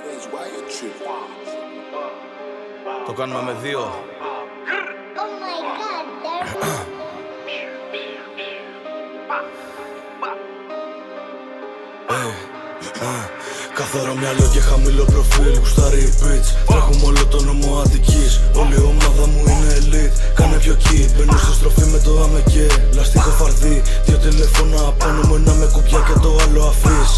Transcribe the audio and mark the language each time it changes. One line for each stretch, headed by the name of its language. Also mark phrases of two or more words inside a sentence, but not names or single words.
Greek: Το κάνουμε με δύο.
English: Oh my god, there's
Greek: Καθαρό μυαλό και χαμηλό προφίλ, γουστάρει η bitch. Τρέχουμε όλο το νόμο Αττικής. Όλη η ομάδα μου είναι elite. Κάνε πιο key, μπαίνω στη στροφή με το αμεκέ. Λαστίχο φαρδί, δύο τηλέφωνα απάνω μου, ένα με κουμπιά και το άλλο αφής.